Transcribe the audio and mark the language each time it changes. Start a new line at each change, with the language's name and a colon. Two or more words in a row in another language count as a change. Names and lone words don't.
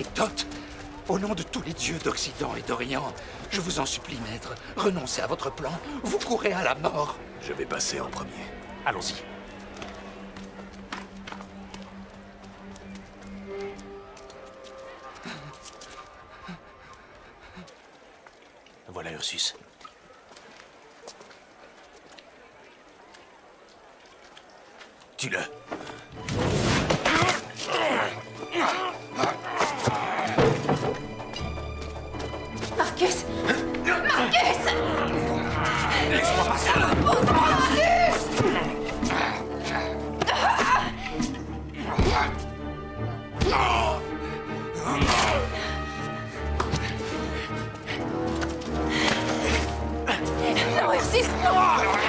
French: Thoth, au nom de tous les dieux d'Occident et d'Orient, je vous en supplie, maître, renoncez à votre plan, vous courez à la mort. Je vais passer en premier. Allons-y. Voilà Ursus. Tue-le. Marcus! Marcus! Laisse-moi passer! Non, Ursus, non!